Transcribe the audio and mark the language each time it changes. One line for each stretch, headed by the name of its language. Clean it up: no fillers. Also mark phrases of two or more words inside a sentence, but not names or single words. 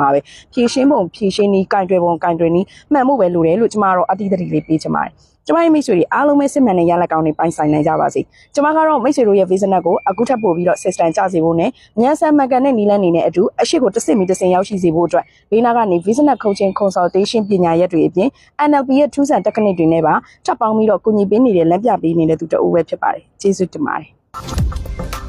Burmese: မှာပဲဖြည့်ရှင်းပုံဖြည့်ရှင်းနည်းကင်တွယ်ပုံကင်တွယ်နည်းမှန်မှုပဲလိုတယ်လို့ကျမတို့အတိအသတိလေးပေးချင်ပါတယ်ကျမရဲ့မိတ်ဆွေတွေအားလုံးပဲစစ်မှန်တဲ့ရလဒ်ကောင်းတွေပိုင်ဆိုင်နိုင်ကြပါစေကျမကတော့မိတ်ဆွေတို့ရဲ့ business ကိုအခုထပ်ပို့ပြီးတော့ system ကျစေဖို့နဲ့မြန်ဆန်မှန်ကန်တဲ့နည်းလမ်းတွေနဲ့အတူအရှိကိုတစ်စစ်မီတစ်စင်ရောက်ရှိစေဖို့အတွက်ဘေးနားကနေ
English: business coaching consultation
Burmese: ပညာရပ်တွေအပြင် NLP ရဲ့ထူးဆန် technique တွေနဲ့ပါထပ်ပေါင်းပြီးတော့ကူညီပေးနေတဲ့လက်ပြပေးနေတဲ့သူတအုပ်ပဲဖြစ်ပါတယ်ကျေးဇူးတင်ပါတယ်